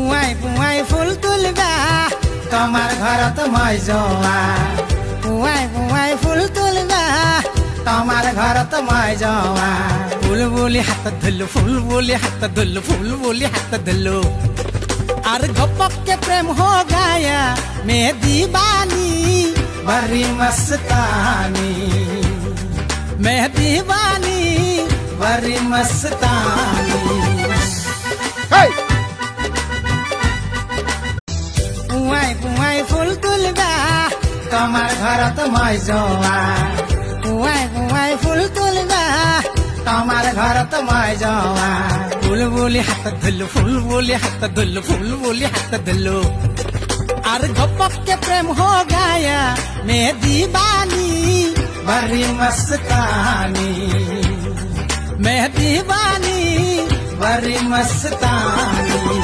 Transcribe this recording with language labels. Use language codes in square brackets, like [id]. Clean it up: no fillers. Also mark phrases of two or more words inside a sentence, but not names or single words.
[as] পুয়াই ফুল তুলবা তোমার ঘরত মই যোৱা পুয়াই পুয়াই ফুল তুলবা তোমার ঘরত মই যোৱা ফুল বুলি হাতত ধরলো ফুল বুলি হাতত ধরলো ফুল বুলি হাতত ধরলো আর গপকে প্রেম [hi] हो गया मैं दीवानी बड़ी मस्तानी मैं दीवानी बड़ी मस्तानी [as] পুৱাই পুৱাই ফুল তুলবা তোমার ঘরত মই যোৱা পুয়াই পুয়াই ফুল তুলবা তোমার ঘরত মই যোৱা ফুল বুলি হাতত ধরলো ফুল বুলি হাতত ধরলো ফুল বুলি হাতত ধরলো আর গপকে প্রেম [hi] हो गया मैं दीवानी बड़ी मस्तानी मैं दीवानी बड़ी मस्तानी